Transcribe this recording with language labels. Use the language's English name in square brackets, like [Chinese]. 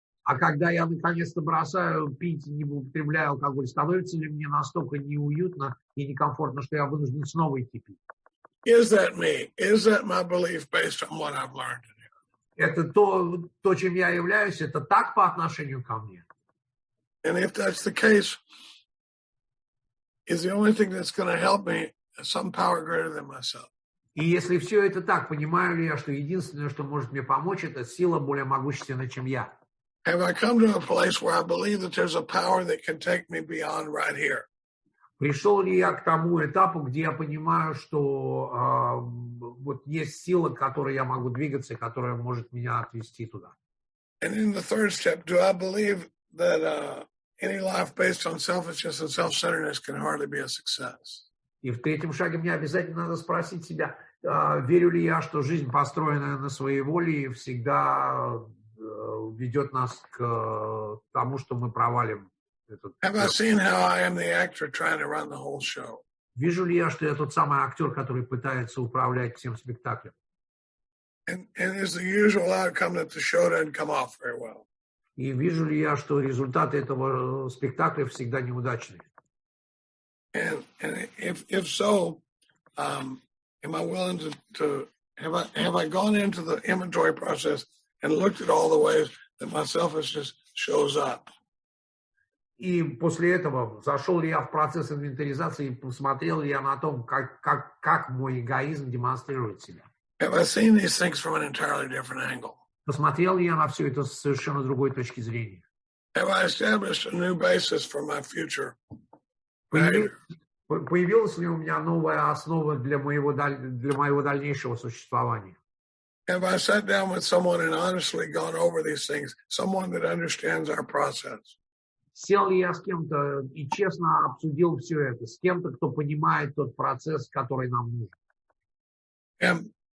[Russian] А когда я наконец-то бросаю пить, не употребляю алкоголь, становится ли мне настолько неуютно и некомфортно, что я вынужден снова идти пить? [English] Is that me? Is that my belief based on what I've learned? [Russian] Это то, чем я являюсь, это так по отношению ко мне. [English] And if that's the case, is the only thing that's going to help me some power greater than myself? [Russian] И если все это так, понимаю ли я, что единственное, что может мне помочь, это сила более могущественная, чем я? [English] Have I come to a place where I believe that there's a power that can take me beyond right here? [Russian] Пришел ли я к тому этапу, где я понимаю, что вот есть сила, к которой я могу двигаться, которая может меня отвести туда? [English] And in the third step, do I believe that any life based on selfishness and self-centeredness can hardly be a success? [Russian] И в третьем шаге мне обязательно надо спросить себя, верю ли я, что жизнь, построенная на своей воле, всегда ведет нас к тому, что мы провалим. [English] Have I seen how I am the actor trying to run the whole show? [Russian] Вижу ли я, что я тот самый актер, который пытается управлять всем спектаклем? [English] And is the usual outcome that the show doesn't come off very well? [Russian] И вижу ли я, что результаты этого спектакля всегда неудачные? [English] And if so, am I willing to have I gone into the inventory process and looked at all the ways that my selfishness shows up? [Russian] И после этого зашел ли я в процесс инвентаризации и посмотрел ли я на том, как мой эгоизм демонстрирует себя? [English] Have I seen these things from an entirely different angle? [Russian] Посмотрел ли я на все это с совершенно другой точки зрения? [English] Have I established a new basis for my future? [Russian] Появилась ли у меня новая основа для моего дальнейшего существования? [English] Have I sat down with someone and honestly gone over these things, someone that understands our process? [Russian] Сел ли я с кем-то и честно обсудил все это, с кем-то, кто понимает тот процесс, который нам нужен?